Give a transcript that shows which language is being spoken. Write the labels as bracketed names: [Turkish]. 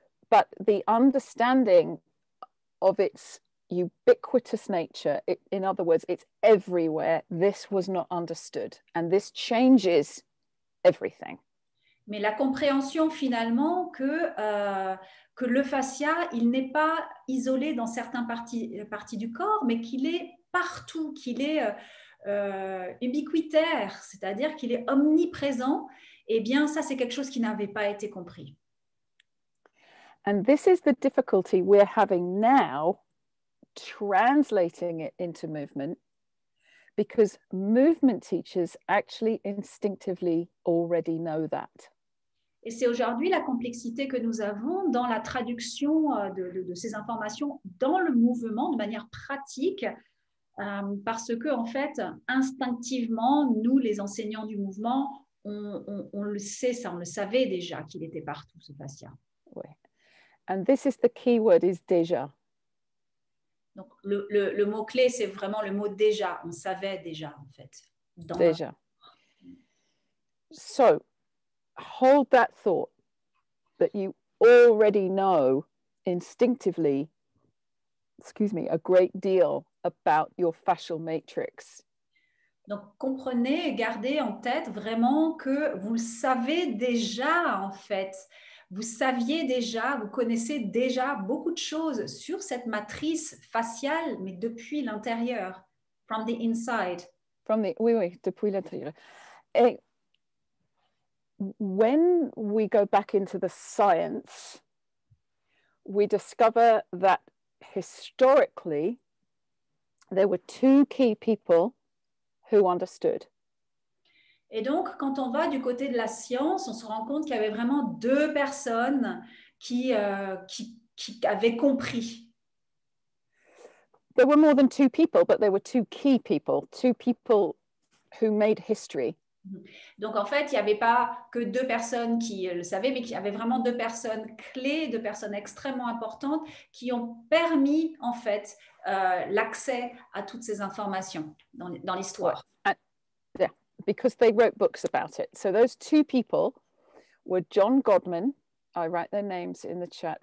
[English] But the understanding of its ubiquitous nature, in other words, it's everywhere, this was not understood. And this changes everything. [French] Mais la compréhension finalement que le fascia, il n'est pas isolé dans certaines parties du corps, mais qu'il est partout, qu'il est ubiquitaire, c'est-à-dire qu'il est omniprésent, eh bien ça c'est quelque chose qui n'avait pas été compris. [English] And this is the difficulty we're having now translating it into movement, because movement teachers actually instinctively already know that. [French] Et c'est aujourd'hui la complexité que nous avons dans la traduction de ces informations dans le mouvement de manière pratique, parce que en fait, instinctivement, nous, les enseignants du mouvement, on le sait, ça, on le savait déjà qu'il était partout, ce fascia. Oui. [English] And this is the key word, is déjà. [French] Donc, le mot-clé, c'est vraiment le mot déjà. On savait déjà, en fait. Déjà. [English] So, hold that thought that you already know instinctively, a great deal about your fascial matrix. [French] Donc, comprenez et gardez en tête vraiment que vous le savez déjà, en fait. Vous saviez déjà, vous connaissez déjà beaucoup de choses sur cette matrice faciale, mais depuis l'intérieur, [English] from the inside. [French] Oui, depuis l'intérieur. [English] Et when we go back into the science, we discover that historically there were two key people who understood. [French] Et donc, quand on va du côté de la science, on se rend compte qu'il y avait vraiment deux personnes qui avaient compris. [English] There were more than two people, but there were two people who made history. [French] Donc, en fait, il n'y avait pas que deux personnes qui le savaient, mais qu'il y avait vraiment deux personnes clés, deux personnes extrêmement importantes qui ont permis, en fait, l'accès à toutes ces informations dans l'histoire. [English] Yeah, because they wrote books about it. So those two people were John Godman. I write their names in the chat.